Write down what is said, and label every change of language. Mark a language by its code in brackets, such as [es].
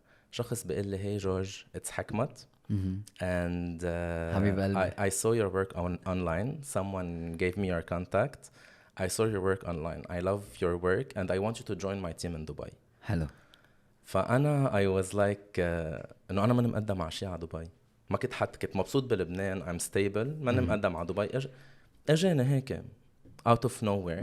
[ar] شخص بيقول لي [en] hey George, it's [ar] حكمت and حبيب قلبي. [en] I saw your work online. Someone gave me your contact. I saw your work online. I love your work and I want you to join my team in Dubai. [ar] حلو. فأنا [en] I was like [ar] إنه أنا ماني مقدم على شيء على دبي. ما كنت حتى كنت مبسوط بلبنان. [en] I'm stable. [ar] ماني مقدم على دبي. اجاني هيك [en] out of nowhere